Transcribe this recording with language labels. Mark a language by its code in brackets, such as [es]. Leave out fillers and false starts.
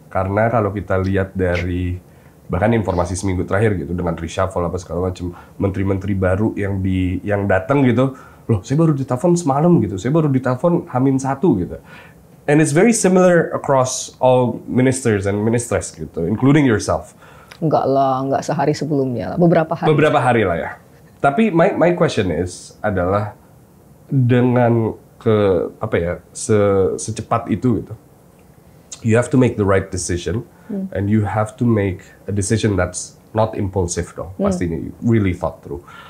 [id] Karena kalau kita lihat dari bahkan informasi seminggu terakhir gitu dengan reshuffle apa segala macam, menteri-menteri baru yang datang gitu, loh saya baru ditelepon semalam gitu, saya baru ditelepon H-1 gitu. [en] And it's very similar across all ministers and ministres gitu, including yourself. [id] Enggak lah, enggak sehari sebelumnya lah, beberapa hari. Beberapa hari lah ya. Tapi [en] my question [id] adalah dengan secepat itu gitu. [en] You have to make the right decision, and you have to make a decision that's not impulsive dong. [id] Pastinya [en] you really thought through.